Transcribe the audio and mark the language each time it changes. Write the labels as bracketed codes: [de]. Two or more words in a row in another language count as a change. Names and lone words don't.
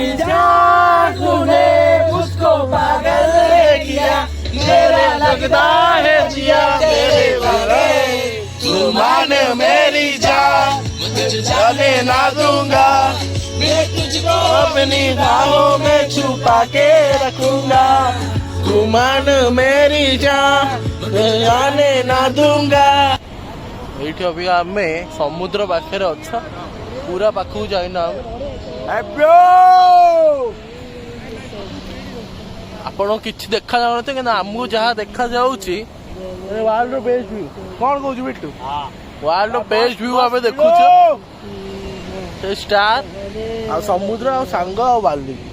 [hi] जान तूने मुझको पागल किया मेरा लगता है जिया तेरे बगैर तू मान मेरी जान तुझे जाने ना दूंगा मैं तुझको अपनी बाहों में छुपा के रखूंगा तू मान मेरी जान जाने ना दूंगा। [or] ଏଇଠି ଅବିକା ଆମେ ସମୁଦ୍ର ପାଖରେ ଅଛ ପୁରା ପାଖକୁ ଯାଇନା ଆପଣ କିଛି ଦେଖା ଯାଉନଥିବ କିନ୍ତୁ ଆମକୁ ଯାହା ଦେଖାଯାଉଛି [en] world's best view [or] କଣ କହୁଛୁ ବିଟୁ [en] world's best view [or] ଆମେ ଦେଖୁଛୁ ସେ ଷ୍ଟାର ଆଉ ସମୁଦ୍ର ଆଉ ସାଙ୍ଗ ଆଉ ବାଲି